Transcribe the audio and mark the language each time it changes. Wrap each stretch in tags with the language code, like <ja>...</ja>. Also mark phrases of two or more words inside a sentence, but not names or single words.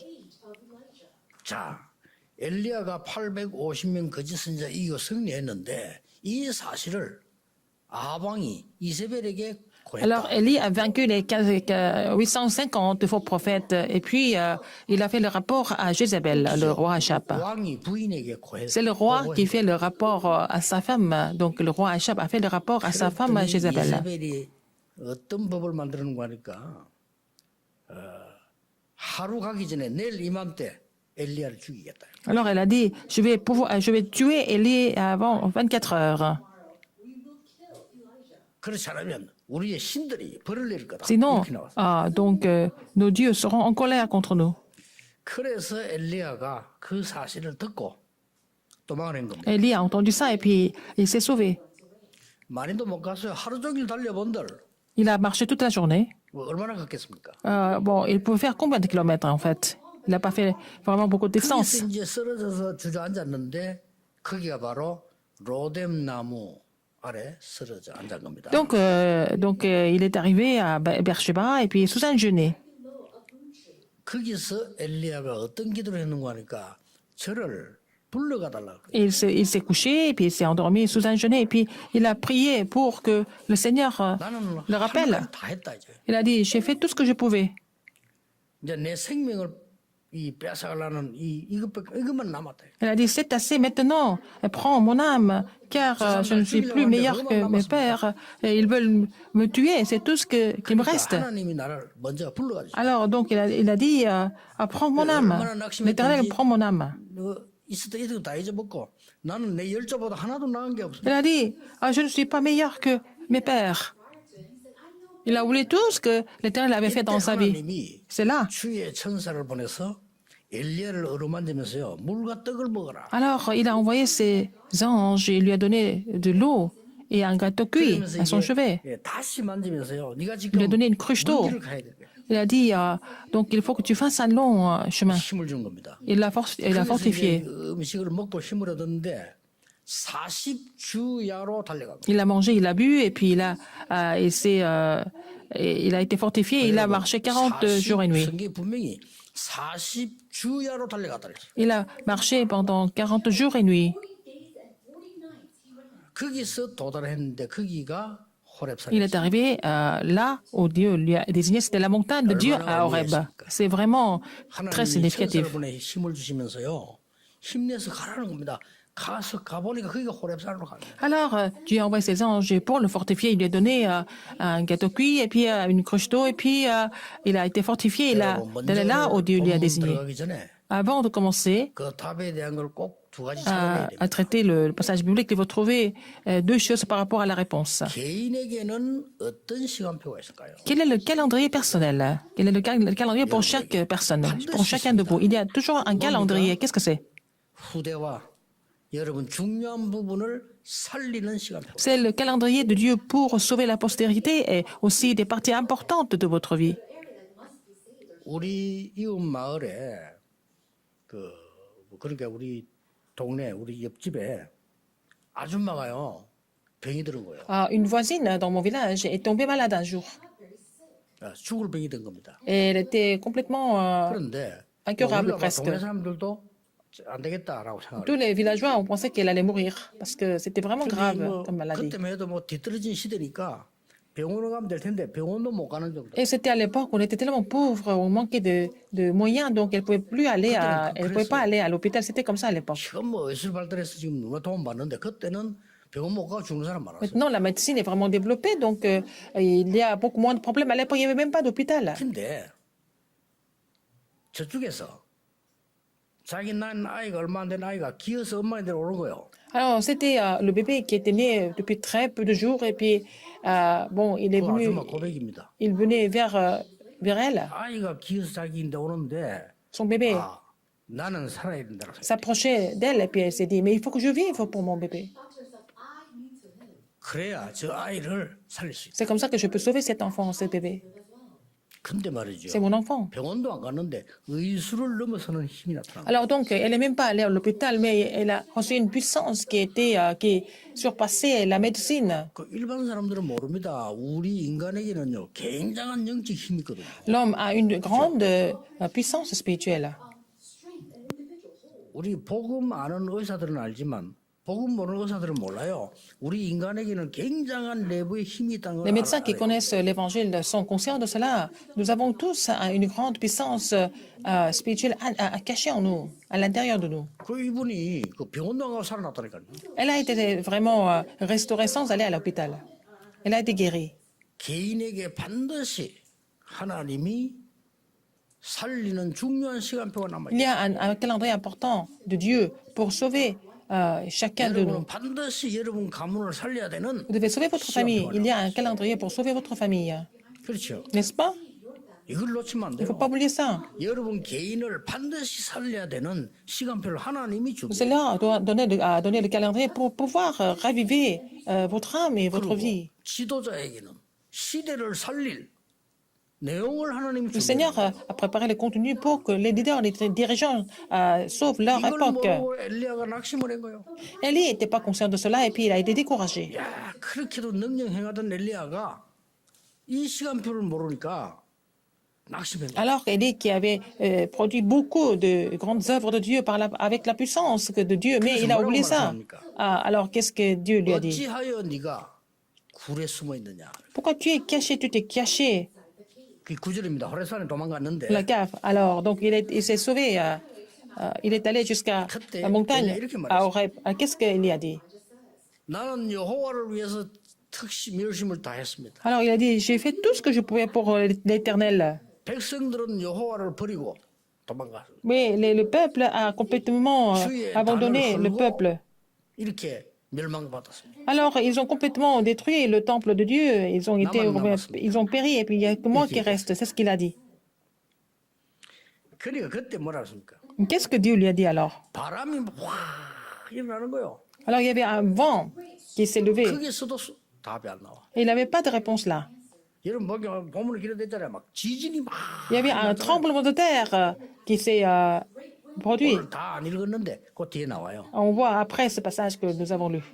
<ko>자, 엘리야가 850명 거짓 선지자 이기고 승리했는데 이 사실을 아방이 이세벨에게</ko> <fr>Alors,</fr> <ko>고했다.</ko> <fr>Élie a vaincu les 850 faux prophètes, et puis il a fait le rapport à Jézabel, le roi Achab.</fr> <ko>왕이 부인에게 고했다.</ko> <fr>C'est le roi qui fait le rapport à sa femme. Donc, le roi Achab a fait le rapport à sa femme Jézabel.</fr> <ko>이세벨이 어떤 법을 만드는 거 하니까 하루 가기 전에 내일 이맘때 엘리야를 죽이겠다.</ko> <fr>Alors, elle a dit, je vais tuer Élie avant 24 heures.</fr> <ko>그렇지 않으면 우리의 신들이 벌을 내릴 거다.</ko> <fr>Sinon,</fr> <ko>이렇게 나왔어요.</ko> <fr>donc, nos dieux seront en colère contre nous.</fr> <ko>그래서 엘리야가 그 사실을 듣고 도망을 한 겁니다.</ko> <fr>Élie a entendu ça, et puis il s'est sauvé.</fr> <ko>많이도 못 갔어요. 하루 종일 달려본들</ko> <fr>Il a marché toute la journée.</fr> <ko>뭐 얼마나 갔겠습니까?</ko> <fr>Bon, il pouvait faire combien de kilomètres, en fait? Il n'a pas fait vraiment beaucoup de distance.</fr> <ko>거기서 이제 쓰러져서 주저앉았는데 거기가 바로 로뎀 나무 아래 쓰러져 앉은 겁니다.</ko> <fr>Donc, il est arrivé à Beersheba, et puis sous un genêt.</fr> <ko>거기서 엘리야가 어떤 기도를 했는가 하니까 저를 불러가 달라고.</ko> <fr>Et il s'est couché, et puis il s'est endormi sous un genêt, et puis il a prié pour que le Seigneur</fr> <ko>나는</ko> <fr>le rappelle.</fr> <ko>다 했다 이제.</ko> <fr>Il a dit, j'ai fait tout ce que je pouvais.</fr> <ko>이제 내 생명을 이 뺏어가려는 이것만 남았다.</ko> <fr>Elle a dit, c'est assez maintenant, prends mon âme, car je ne suis plus meilleur que mes pères, et ils veulent me tuer, c'est tout ce qu'il me</fr> <ko>그러니까</ko> <fr>reste.</fr> <ko>하나님이 나를 먼저 불러가지고</ko> <fr>Alors, donc, il a dit, prends mon âme, l'Éternel prend mon âme.</fr> <ko>있었던 이도 다 잊어먹고 나는 내 열조보다 하나도 나은 게 없어.</ko> <fr>Il a dit, je ne suis pas meilleur que mes pères. Il a oublié tout ce que l'Éternel avait fait dans sa vie.</fr> <ko>하나님이</ko> <fr>C'est là.</fr> <ko>주의 천사를 보내서 엘리야를 어루만지면서요 물과 떡을 먹어라.</ko> <fr>Alors, il a envoyé ses anges, il lui a donné de l'eau et un gâteau cuit</fr> <ko>그러면서</ko> <fr>à son chevet.</fr> <ko>예, 다시 만지면서요. 네가</ko> <fr>Il</fr> <ko>지금</ko> <fr>lui a donné une cruche d'eau.</fr> <ko>먼 길을 가야 될 거야.</ko> <fr>Il a dit, donc il faut que tu fasses un long chemin.</fr> <ko>힘을 준 겁니다.</ko> <fr>Il l'a fortifié.</fr> <ko>그 음식을 먹고 힘을 얻었는데 40주야로 달려가고.</ko> <fr>Il a mangé, il a bu, et puis il a été fortifié. Il a marché 40 jours et nuits.</fr> <ko>성경에 분명히 40주야로 달려갔다 그랬어요.</ko> <fr>Il a marché pendant 40 jours et nuits.</fr> <ko>거기서 도달했는데 거기가</ko> <fr>Il</fr> <ko>호렙산이었어요.</ko> <fr>est arrivé là où Dieu lui a désigné, c'était la montagne de Dieu à Horeb. C'est vraiment très</fr> <ko>하나님이</ko> <fr>significatif.</fr> <ko>천사를 보내 힘을 주시면서요. 힘내서 가라는 겁니다. 가보니까 거기가 호렙산으로 가는 거예요.</ko> <fr>Alors, Dieu a envoyé ses anges pour le fortifier. Il lui a donné un gâteau cuit et puis une cruche d'eau. Et puis, il a été fortifié. Il a d'aller là où Dieu lui a désigné.</fr> <ko>들어가기 전에</ko> <fr>Avant de commencer</fr> <ko>그 답에 대한 걸 꼭 두 가지 찾아내야 됩니다.</ko> <fr>à traiter le passage biblique, il faut trouver deux choses par rapport à la réponse.</fr> <ko>개인에게는 어떤 시간표가 있을까요?</ko> <fr>Quel est le calendrier personnel? Quel est le calendrier pour chaque personne, pour chacun de vous? Il y a toujours un calendrier. Qu'est-ce que c'est?</fr> <ko>후대와 여러분 중요한 부분을 살리는 시간표.</ko> <fr>C'est le calendrier de Dieu pour sauver la postérité et aussi des parties importantes de votre vie.</fr> <ko>우리 이웃 마을에 그러니까 우리 동네 우리 옆집에 아줌마가요 병이 들은 거예요.</ko> <fr>Une voisine dans mon village est tombée malade un jour.</fr> <ko>죽을 병이 든 겁니다.</ko> <fr>Et elle était complètement</fr> <ko>그런데</ko> <fr>incurable</fr> <ko>우리가</ko> <fr>presque.</fr> <ko>동네 사람들도 안 되겠다라고 생각을.</ko> <fr>Tous les villageois ont pensé qu'elle allait mourir parce que c'était vraiment grave comme maladie.</fr> <ko>그때만 해도 뭐 뒤떨어진 시대니까 병원을 가면 될 텐데 병원도 못 가는 정도.</ko> <fr>Et c'était à l'époque où on était tellement pauvres, on manquait de moyens, donc elle ne pouvait pas aller à l'hôpital. C'était comme ça à l'époque.</fr> <ko>지금 뭐 의술 발달해서 지금 누가 도움 받는데 그때는 병원 못 가고 죽는 사람 많았어요.</ko> <fr>Maintenant, la médecine est vraiment développée, donc il y a beaucoup moins de problèmes. À l'époque, il n'y avait même pas d'hôpital.</fr> <ko>근데 저쪽에서 자기 낳은 아이가 얼마 안 된 아이가 기어서 엄마한테 오는 거예요.</ko> <fr>Alors, c'était le bébé qui était né depuis très peu de jours, et puis, bon, il est</fr> <ko>그</ko> <fr>venu,</fr> <ko>아줌마 고백입니다.</ko> <fr>il venait vers elle,</fr> <ko>아이가 기어서 자기인데 오는데</ko> <fr>son bébé.</fr> <ko>아, 나는 살아야 된다고 생각.</ko> <fr>S'approchait d'elle, et puis elle s'est dit, mais il faut que je vive pour mon bébé.</fr> <ko>그래야 저 아이를 살릴 수 있다.</ko> <fr>C'est comme ça que je peux sauver cet enfant, ce bébé.</fr> <ko>근데 말이죠.</ko> <fr>C'est mon enfant.</fr> <ko>병원도 안 갔는데 의술을 넘어서는 힘이 나타나.</ko> <fr>Alors donc, elle n'est même pas allée à l'hôpital, mais elle a reçu une puissance qui surpassait la médecine.</fr> <ko>그 일반 사람들은 모릅니다. 우리 인간에게는요 굉장한 영적 힘이 있거든요.</ko> <fr>L'homme a une grande puissance spirituelle.</fr> <ko>우리 복음 아는 의사들은 알지만 복음 모르는 의사들은 몰라요. 우리 인간에게는 굉장한 내부의 힘이 있다는 걸</ko> <fr>Les médecins qui</fr> <ko>알아요.</ko> <fr>connaissent l'évangile sont conscients de cela. Nous avons tous une grande puissance spirituelle cachée en nous, à l'intérieur de nous.</fr> <ko>그 이분이 그 병원도 안 가고 살아났다니까요.</ko> <fr>Elle a été vraiment restaurée sans aller à l'hôpital. Elle a été guérie.</fr> <ko>개인에게 반드시 하나님이 살리는 중요한 시간표가 남아</ko> <fr>Il y</fr> <ko>있어요.</ko> <fr>a un calendrier important de Dieu pour sauver chacun de nous.</fr> <ko>여러분은 반드시 여러분 가문을 살려야 되는</ko> <fr>Vous devez sauver votre famille. Il y a un calendrier pour sauver votre famille.</fr> <ko>그렇죠.</ko> <fr>N'est-ce pas?</fr> <ko>이걸 놓치면 안</ko> <fr>Il ne faut</fr> <ko>돼요.</ko> <fr>pas oublier ça.</fr> <ko>여러분 개인을 반드시 살려야 되는 시간표를 하나님이 주고</ko> <fr>Cela doit donner le calendrier pour pouvoir raviver votre âme et votre vie.</fr> <ko>지도자에게는 시대를 살릴 내용을 하나님이</ko> <fr>Le</fr> <ko>주고</ko> <fr>Seigneur a préparé le contenu pour que les leaders, les dirigeants sauvent leur</fr> <ko>이걸</ko> <fr>époque.</fr> <ko>모르고 엘리야가 낙심을 한 거예요.</ko> <fr>Élie n'était pas conscient de cela et puis il a été découragé.</fr> <ko>야, 그렇게도 능력 행하던 엘리야가 이 시간표를 모르니까 낙심한 거예요.</ko> <fr>Alors Élie qui avait produit beaucoup de grandes œuvres de Dieu avec la puissance de Dieu, mais il a oublié ça. Alors qu'est-ce que Dieu lui a dit?</fr> <ko>어찌하여 네가 굴에 숨어 있느냐?</ko> <fr>Pourquoi tu es caché? Tu t'es caché</fr> <ko>그 구절입니다. 호레산에 도망갔는데</ko> <fr>la cave. Alors, donc, il s'est sauvé. Il est allé jusqu'à la montagne à Horeb. Qu'est-ce qu'il a dit?</fr> <ko>나는 여호와를 위해서 특심 열심을 다했습니다.</ko> <fr>Alors, il a dit, j'ai fait tout ce que je pouvais pour l'Éternel.</fr> <ko>백성들은 여호와를 버리고 도망갔어요.</ko> <fr>Mais le peuple a complètement abandonné le peuple.</fr> <ko>이렇게 멸망받았습니다.</ko> <fr>Alors, ils ont complètement détruit le temple de Dieu. Ils ont péri. Et puis, il n'y a que moi qui reste. C'est ce qu'il a dit.</fr> <ko>그러니까 그때 뭐라 했습니까?</ko> <fr>Qu'est-ce que Dieu lui a dit alors?</fr> <ko>바람이 확 일어나는 거요.</ko> <fr>Alors, il y avait un vent qui s'est levé.</fr> <ko>거기서도 답이 안 나와.</ko> <fr>Et il n'avait pas de réponse là.</fr> <ko>여러분 보면 보문에 기록됐잖아요. 막 지진이 막.</ko> <fr>Il y avait un tremblement de terre qui s'est produit.</fr> <ko>오늘 다 안 읽었는데 그 뒤에 나와요.</ko> <fr>On voit après ce passage que nous avons lu.</fr>